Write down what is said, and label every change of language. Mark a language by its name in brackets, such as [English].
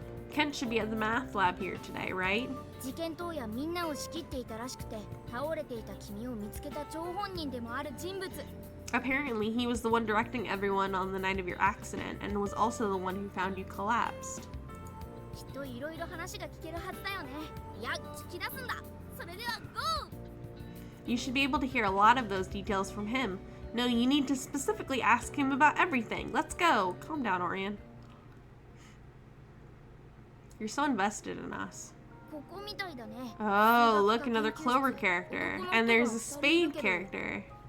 [English] Kent should be at the math lab here today, right? [Japanese] 事件当夜みんなを仕切っていたらしくて、倒れていた君を見つけた張本人でもある人物。 [English] Apparently, he was the one directing everyone on the night of your accident and was also the one who found you collapsed. [Japanese] きっといろいろ話が聞けるはずだよね。いや、聞き出すんだ。それでは GO! [English] You should be able to hear a lot of those details from him. No, you need to specifically ask him about everything. Let's go. Calm down, Orion. You're so invested in us. [Japanese] ここみたいだね。 [English] Oh, look, another Clover character. And there's a Spade character.